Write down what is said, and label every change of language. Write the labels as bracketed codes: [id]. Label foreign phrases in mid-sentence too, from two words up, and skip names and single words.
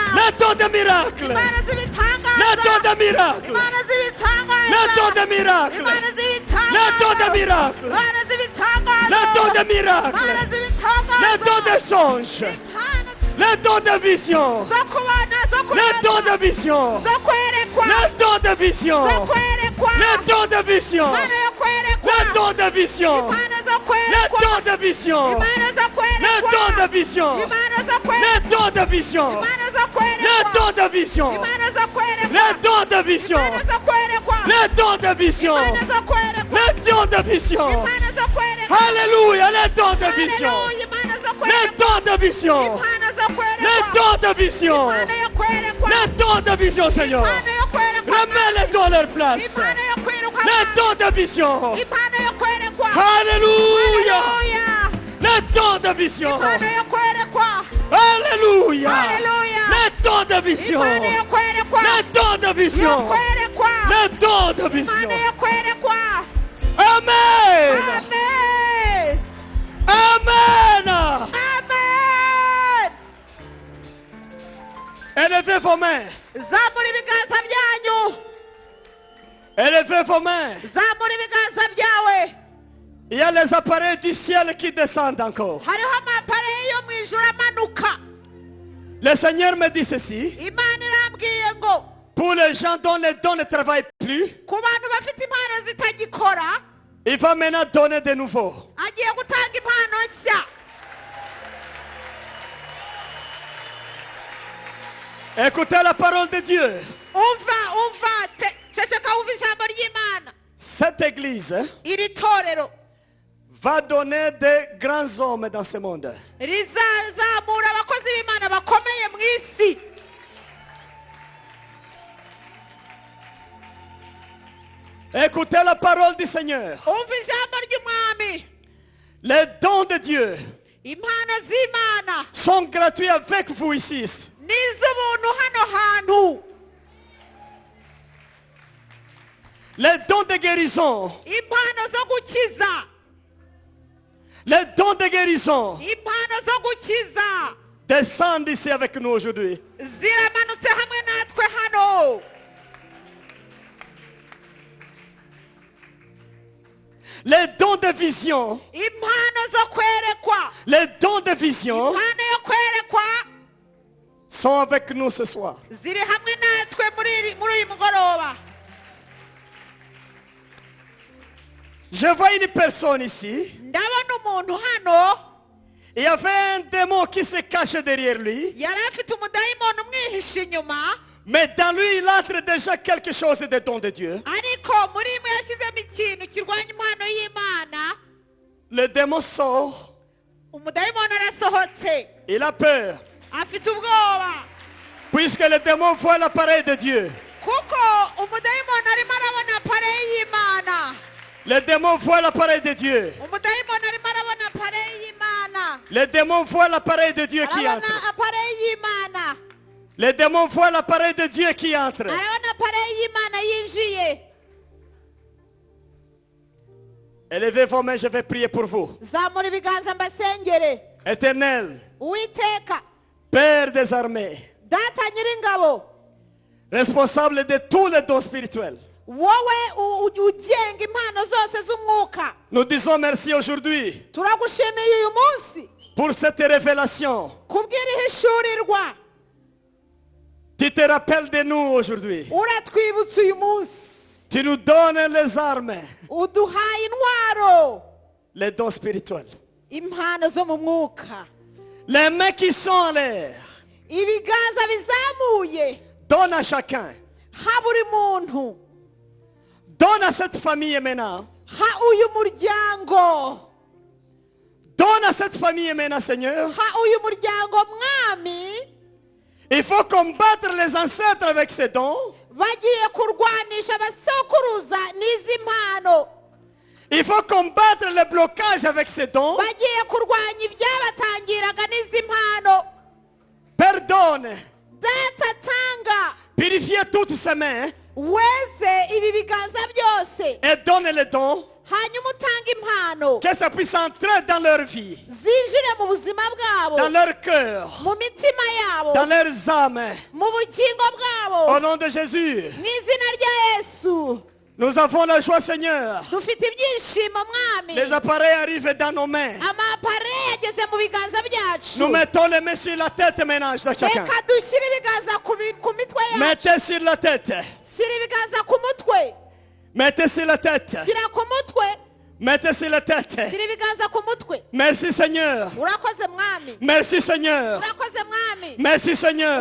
[fr] Les dons de miracles. [rw] impano z'ibitangaza [fr] Les dons de miracles. [rw] impano z'ibitangaza [fr] Les dons de miracles. [rw] impano z'ibitangaza [fr] Les dons de miracles. [rw] impano z'ibitangaza [fr] Les dons de miracles. [rw] impano z'ibitangaza [fr] Les dons de songes. [rw] impano [fr] Les dons de vision. [rw] zo kubona zo [fr] Les dons [rw] kureba [fr] de vision. [rw] zo kwerekwa [fr] Les dons de vision. [rw] zo kwerekwa [fr] Les dons de vision. [rw] impano yo kwerekwa [fr] Les dons de vision. [rw] impano zo [fr] Les [rw] kwerekwa [fr] dons de vision. [rw] impano zo [fr] Les [rw] kwerekwa [fr] dons de vision. [rw] impano zo [fr] Les [rw] kwerekwa [fr] dons de vision. [rw] impano zo [fr] Les [rw] kwerekwa [fr] dons de vision. [rw] impano zo kwerekwa [fr] Les dons de vision. [rw] impano zo kwerekwa [fr] Les dons de vision. [rw] impano zo kwerekwa [fr] Les dons de vision. [rw] impano zo kwerekwa [fr] Alléluia, les dons de vision. [rw] Hallelujah, impano zo [fr] Les [rw] kwerekwa [fr] dons de vision. [rw] impano zo kwerekwa [fr] Les dons de vision. [rw] impano yo kwerekwa [fr] Les dons de vision, Seigneur. [rw] impano yo kwerekwa [fr] Remets les dons à leur place. [rw] impano yo kwerekwa [fr] Les dons de vision. [rw] impano yo kwerekwa [fr] Alléluia. [rw] Hallelujah. [fr] Les dons de vision. [rw] impano yo kwerekwa [fr] Alléluia. Alléluia. Les dons de vision. [rw] impano yo kwerekwa [fr] Les dons de [rw] yo [fr] vision. [rw] kwerekwa [fr] Les dons de vision. [rw] impano yo kwerekwa [fr] Amen. [rw] amen [fr] Amen. [rw] amen [fr] Élevez vos mains. [rw] zamura ibiganza byanyu [fr] Élevez vos mains. [rw] zamura ibiganza byawe [fr] Il y a les appareils du ciel qui descendent encore. [rw] hariho amapareyi yo mu ijuru amanuka [fr] Le Seigneur me dit ceci. [rw] imana irambwiye ngo [fr] Pour les gens dont les dons ne travaillent plus, [rw] ku bantu bafite impano zitagikora [fr] il va maintenant donner de nouveau. [rw] agiye gutanga impano nshya [fr] Écoutez la parole de Dieu. [rw] ceceka wumva ijambo ry'imana [fr] Cette église [rw] iri torero [fr] va donner de grands hommes dans ce monde. [rw] rizazamura abakozi b'imana bakomeye mu isi [fr] Écoutez la parole du Seigneur. [rw] umva ijambo ry'umwami [fr] Les dons de Dieu [rw] impano z'imana [fr] sont gratuits avec vous ici. [rw] n'iz'ubuntu hano hantu [fr] Les dons de guérison. [rw] impano zo gukiza [fr] Les dons de guérison [rw] impano zo gukiza [fr] descendent ici avec nous aujourd'hui. [rw] ziramanutse hamwe natwe hano [fr] Les dons de vision. [rw] impano zo kwerekwa [fr] Les dons de vision [rw] impano yo kwerekwa [fr] sont avec nous ce soir. [rw] ziri hamwe natwe muri uyu mugoroba [fr] Je vois une personne ici. [rw] ndabona umuntu hano [fr] Il y avait un démon qui se cachait derrière lui. [rw] yari afite umudayimoni umwihishe inyuma [fr] Mais dans lui, il entre déjà quelque chose des dons de Dieu. [rw] ariko muri imwe yashyizemo ikintu kirwanya impano y'imana [fr] Le démon sort. [rw] umudayimoni arasohotse [fr] Il a peur. [rw] afite ubwoba [fr] Puisque le démon voit l'appareil de Dieu. [rw] kuko umudayimoni arimo arabona pareyi y'imana [fr] Le démon voit l'appareil de Dieu. [rw] umudayimoni arimo arabona pareyi y'imana [fr] Le démon voit l'appareil de Dieu qui [rw] arabona [fr] entre. [rw] pareyi y'imana [fr] Le démon voit l'appareil de Dieu qui entre. [rw] arabona pareyi y'imana yinjiye [fr] Élevez vos mains, je vais prier pour vous. [rw] zamura ibiganza mbasengere [fr] Éternel, [rw] uwiteka [fr] Père des armées, [rw] data nyiringabo [fr] responsable de tous les dons spirituels. [rw] wowe ugenga impano zose z'umwuka [fr] Nous disons merci aujourd'hui [rw] turagushimiye uyu munsi [fr] pour cette révélation. [rw] kubw'irihishurirwa [fr] Tu te rappelles de nous aujourd'hui. [rw] uratwibutsa uyu munsi [fr] Tu nous donnes les armes, [rw] uduhaye intwaro [fr] les dons spirituels. [rw] impano zo mu mwuka [fr] Les mains qui sont en l'air, [rw] ibiganza bizamuye [fr] donne à chacun [rw] ha buri muntu, [fr] Donne à cette famille maintenant. [rw] ha uyu muryango, [fr] Donne à cette famille maintenant, Seigneur. [rw] ha uyu muryango mwami. [fr] Il faut combattre les ancêtres avec ces dons. [rw] Bagiye kurwanisha abasokuruza n'izi mpano, [fr] Il faut combattre le blocage avec ces dons. [rw] bagiye kurwanya ibyabatangiraga n'izi mpano. [fr] Pardonne. [rw] Data tanga, [fr] Purifiez toutes ces mains [rw] weze ibi biganza byose, [fr] et donne les dons. [rw] hanyuma utange impano [fr] Que ça puisse entrer dans leur vie, [rw] zinjire mu buzima [fr] dans [rw] bwabo, [fr] leur cœur, [rw] mu mitima yabo, [fr] dans leurs âmes. [rw] mu bugingo bwabo, [fr] Au nom de Jésus, [rw] mu izina rya Yesu. [fr] nous avons la joie, Seigneur. [rw] Dufite ibyishimo mwami, [fr] Les appareils arrivent dans nos mains. [rw] amapare yageze mu biganza byacu. [fr] Nous mettons les mains sur la tête maintenant de chacun. [rw] Reka dushyire ibiganza ku mitwe yacu. [fr] Mettez sur la tête. [rw] Shyira ibiganza ku mutwe, [fr] Mettez sur la tête. [rw] shyira ku mutwe, [fr] Mettez sur la tête. [rw] shyira ibiganza ku mutwe. [fr] Merci, Seigneur. [rw] Urakoze mwami, [fr] Merci, Seigneur. [rw] urakoze mwami, [fr] Merci, Seigneur.